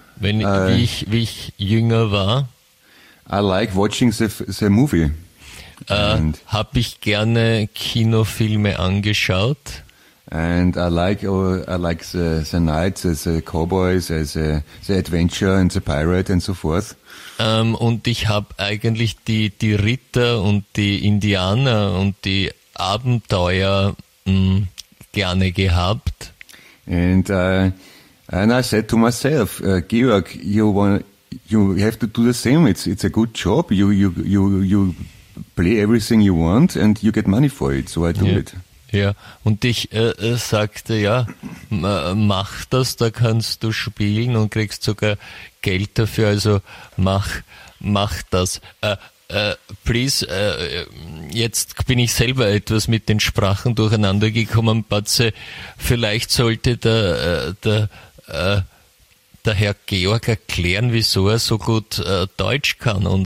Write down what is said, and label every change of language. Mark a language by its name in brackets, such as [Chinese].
[German] wie ich jünger war, [English] I like watching the movie. [German] Habe ich gerne Kinofilme angeschaut. [English] And I like the knights as the cowboys, as the adventure and the pirate and so forth. [German] Und ich habe eigentlich die Ritter und die Indianer und die Abenteuer gerne gehabt. [English] And I said to myself, Georg, you have to do the same. It's a good job. You play everything you want and you get money for it. So I do it. [German] Ja, und ich sagte, ja, mach das, da kannst du spielen und kriegst sogar Geld dafür, also mach das. [English] Please, [German] jetzt bin ich selber etwas mit den Sprachen durcheinander gekommen, Batze, vielleicht sollte der Herr Georg erklären, wieso er so gut Deutsch kann.